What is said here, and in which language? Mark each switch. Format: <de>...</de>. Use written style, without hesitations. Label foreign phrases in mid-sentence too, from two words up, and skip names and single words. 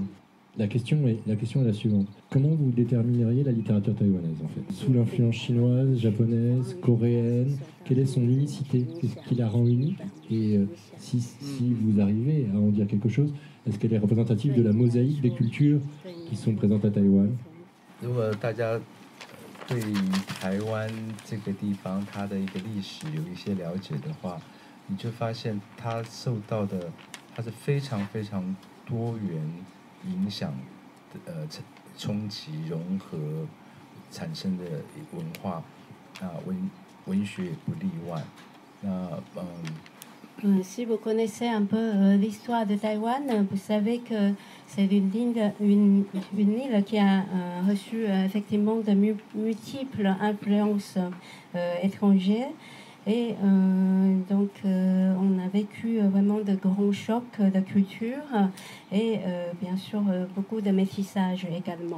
<fr>La question est la suivante. Comment vous détermineriez la littérature taïwanaise, en fait? Sous l'influence chinoise, japonaise, coréenne, quelle est son unicité? Qu'est-ce qui la rend unique? Et si vous arrivez à en dire quelque chose, est-ce qu'elle est représentative de la mosaïque des cultures qui sont présentes à Taïwan?</fr> <zh>如果大家对于台湾这个地方它的一个历史有一些了解的话，你就发现它是非常非常多元影响的冲击融合产生的文化文学也不例外。</zh> <fr>Si vous connaissez un peu l'histoire de Taïwan, vous savez que c'est une île qui a reçu effectivement de multiples influences étrangères. Et donc on a vécu vraiment de grands chocs de culture et bien sûr beaucoup de métissage également.</fr>